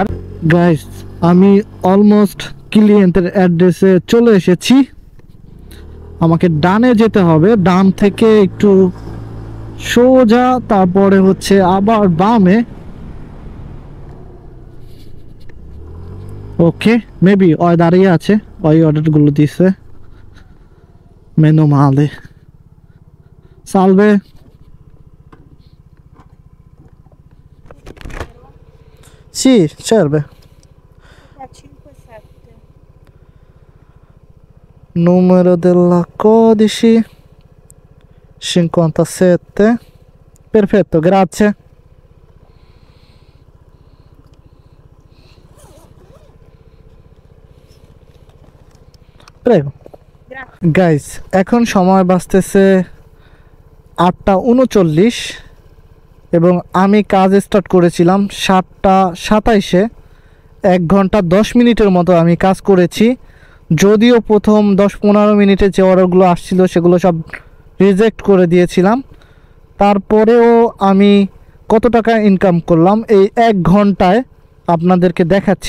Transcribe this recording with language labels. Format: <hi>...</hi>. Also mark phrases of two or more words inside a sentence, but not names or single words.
<en>guys almost client's address</en> <bn>চলে এসেছি। আমাকে ডানে যেতে হবে, ডান থেকে একটু সোজা, তারপরে হচ্ছে আবার বামে।</bn> <en>okay, maybe</en> <bn>ওই দাঁড়িয়ে আছে, ওই অর্ডারগুলো দিছে।</bn> <it>Meno male. Salve. Sì, serve. 57. Numero della codice 57. Perfetto, grazie. Prego.</it> <bn>গাইস, এখন সময় বাজতেছে 8:39 এবং আমি</bn> <en>start</en> <bn>করেছিলাম 7:27-এ। 1 ঘন্টা 10 মিনিটের মতো আমি কাজ করেছি। যদিও প্রথম 10-15 মিনিটে যে অর্ডারগুলো আসছিল সেগুলো সব রিজেক্ট করে দিয়েছিলাম, তারপরেও আমি কত টাকা ইনকাম করলাম এই 1 ঘন্টায় আপনাদেরকে দেখাচ্ছি।</bn>